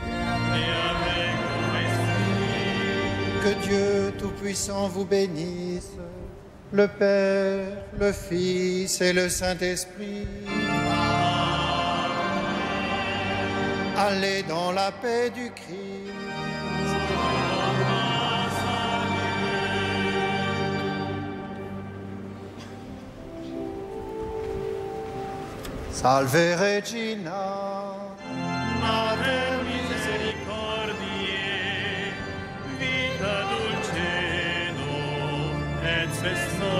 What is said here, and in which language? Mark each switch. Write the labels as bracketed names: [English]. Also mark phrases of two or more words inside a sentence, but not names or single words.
[French] Et avec ton esprit. Que Dieu Tout-Puissant vous bénisse, le Père, le Fils et le Saint-Esprit. Allez dans la paix du Christ. [Latin] Salve Regina. Mater misericordiae, vita dulcedo, et spes